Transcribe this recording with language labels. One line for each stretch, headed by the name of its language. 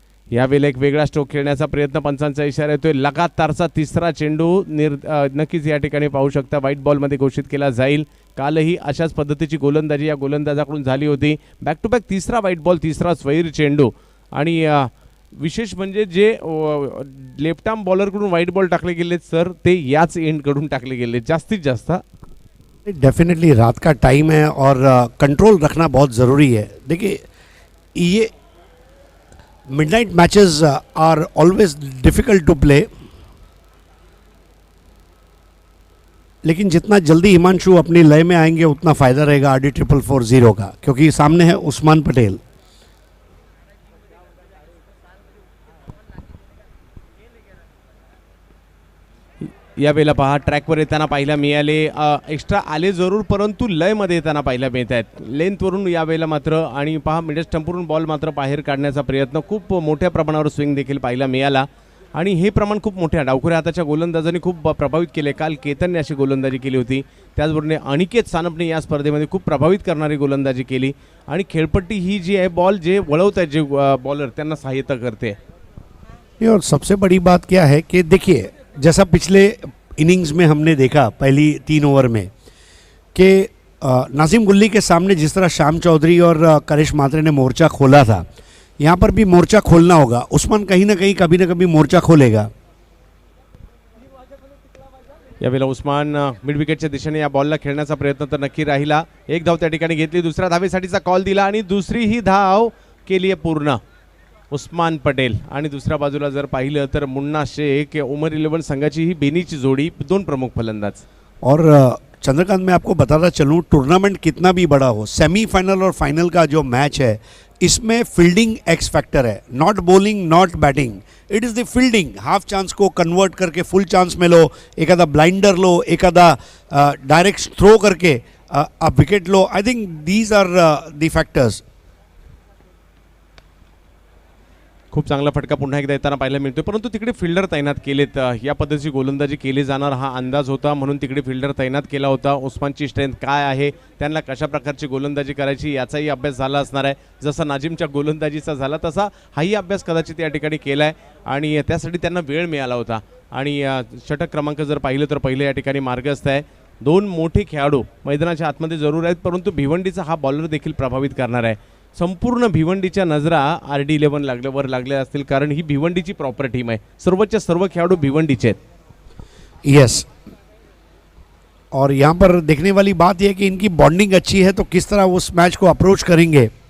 Marathi: यावेळेला एक वेगळा स्ट्रोक खेळण्याचा प्रयत्न, पंचांचा इशारा येतोय. लगातारचा तिसरा चेंडू नक्कीच या ठिकाणी पाहू शकता व्हाईट बॉलमध्ये घोषित केला जाईल. कालही अशाच पद्धतीची गोलंदाजी या गोलंदाजाकडून झाली होती. बॅक टू बॅक तिसरा व्हाईट बॉल, तिसरा स्वैर चेंडू, आणि विशेष म्हणजे जे लेफ्ट आर्म बॉलरकडून व्हाईट बॉल टाकले गेले सर ते याच एंडकडून टाकले गेले जास्तीत जास्त.
Hindi: डेफिनेटली रात का टाइम है और कंट्रोल रखना बहुत ज़रूरी है. देखिए ये
English: midnight matches are always difficult to play,
Hindi: लेकिन जितना जल्दी हिमांशु अपनी लय में आएंगे उतना फ़ायदा रहेगा RD 440 का, क्योंकि सामने है उस्मान पटेल.
Marathi: यावेळेला पहा ट्रॅकवर येताना पाहायला मिळाले, एक्स्ट्रा आले जरूर परंतु लयमध्ये येताना पाहायला मिळत आहेत लेंथवरून यावेळेला मात्र. आणि पहा मिडल स्टंपवरून बॉल मात्र बाहेर काढण्याचा प्रयत्न, खूप मोठ्या प्रमाणावर स्विंग देखील पाहायला मिळाला आणि हे प्रमाण खूप मोठ्या डावखुऱ्या हाताच्या गोलंदाजांनी खूप प्रभावित केले. काल केतनने अशी गोलंदाजी केली होती, त्याचबरोबर अनिकेत सानपने या स्पर्धेमध्ये खूप प्रभावित करणारी गोलंदाजी केली. आणि खेळपट्टी ही जी आहे बॉल जे वळवत आहेत जे बॉलर त्यांना सहायता करते.
Hindi: और सबसे बड़ी बात क्या है कि देखिए जैसा पिछले इनिंग्स में हमने देखा पहली 3 ओवर में कि नासिम गुल्ली के सामने जिस तरह श्याम चौधरी और करिश मात्रे ने मोर्चा खोला था, यहाँ पर भी मोर्चा खोलना होगा. उस्मान कहीं ना कहीं कभी ना कभी मोर्चा खोलेगा.
Marathi: यावेळेला उस्मान मिड विकेटच्या दिशेने या बॉलला खेळण्याचा प्रयत्न तर नक्की राहिला. एक धाव त्या ठिकाणी घेतली, दुसऱ्या धावेसाठीचा कॉल दिला आणि दुसरी ही धाव केली आहे पूर्ण उस्मान पटेल. आणि दुसऱ्या बाजूला जर पाहिलं तर मुन्ना शेख उमर 11 संघाची ही बेनीची जोडी, 2 प्रमुख फलंदाज.
Hindi: और चंद्रकांत मैं आपको बताता चलूँ, टूर्नामेंट कितना भी बड़ा हो, सेमीफाइनल और फाइनल का जो मैच है इसमें फील्डिंग एक्स फैक्टर है.
English: Not bowling not batting, it is the fielding.
Hindi: Half chance को कन्वर्ट करके फुल चांस में लो, एखादा ब्लाइंडर लो, एखादा डायरेक्ट थ्रो करके आप wicket low.
English: I think these are the factors.
Marathi: खूप चांगला फटका पुन्हा एकदा येताना पाहायला मिळतोय, परंतु तिकडे फिल्डर तैनात केलेत. या पद्धतीची गोलंदाजी केली जाणार हा अंदाज होता, म्हणून तिकडे फिल्डर तैनात केला होता. उस्मानची स्ट्रेंथ काय आहे, त्यांना कशा प्रकारची गोलंदाजी करायची याचाही अभ्यास झाला असणार आहे. जसा नाजिमच्या गोलंदाजीचा झाला तसा हाही अभ्यास कदाचित या ठिकाणी केला आहे आणि त्यासाठी त्यांना वेळ मिळाला होता. आणि षटक क्रमांक जर पाहिलं तर पहिलं या ठिकाणी मार्गस्थ आहे. 2 मोठे खेळाडू मैदानाच्या आतमध्ये जरूर आहेत, परंतु भिवंडीचा हा बॉलर देखील प्रभावित करणार आहे. संपूर्ण भिवंडीच्या नजरा RD 11 वर लागल्या असतील, कारण ही भिवंडीची प्रॉपर टीम आहे. सर्वच्या सर्व खेळाडू भिवंडीचे आहेत.
Hindi: यस, और यहाँ पर देखने वाली बात यह है कि इनकी बॉन्डिंग अच्छी है, तो किस तरह उस मैच को अप्रोच करेंगे.